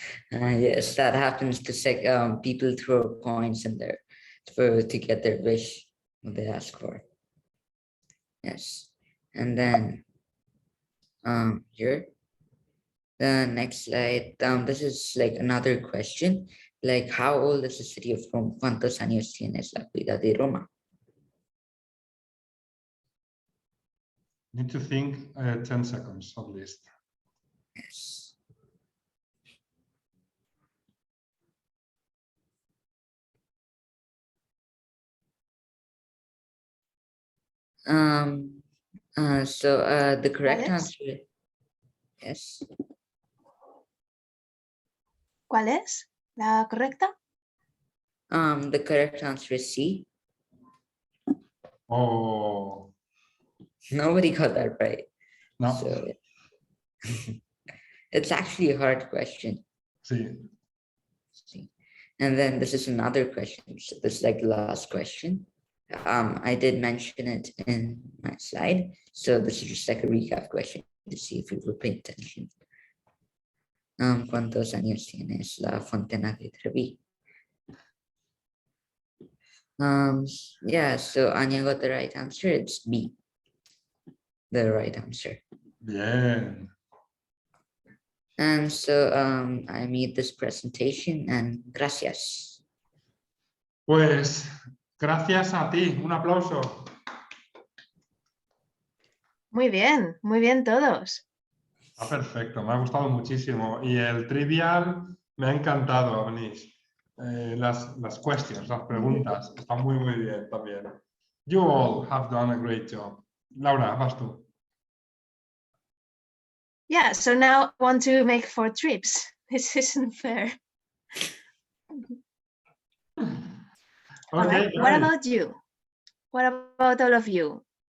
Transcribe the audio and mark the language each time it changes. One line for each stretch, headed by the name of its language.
English: Yes, that happens to people throw coins in there to get their wish what they ask for. Yes, and then here, the next slide. This is like another question, like how old is the city of Rome?
Spanish: ¿Cuántos años tiene la ciudad de Roma?
English: Need to think 10 seconds at least. Yes. The correct answer. Yes.
Spanish: ¿Cuál es la correcta?
English: The correct answer is C. Oh. Nobody got that right. No. So, it's actually a hard question.
Spanish: Sí.
English: And then this is another question. So this is like the last question. I did mention it in my slide. So this is just like a recap question to see if you were paying attention.
Spanish: ¿Cuántos años tienes la Fontana de Trevi?
English: Yeah, so Anya got the right answer. It's B. The right answer.
Spanish: Bien.
English: And so I made this presentation and
Spanish: gracias. Pues gracias a ti. Un aplauso. Muy bien todos. Perfecto, me ha gustado muchísimo. Y el trivial Me ha encantado, Avnish. Las
English: questions,
Spanish: las preguntas, están muy bien también.
English: You all have done a great job.
Spanish: Laura, vas tú.
English: Yeah, so now I want to make 4 trips. This isn't fair. All right. What about you? What about all of you?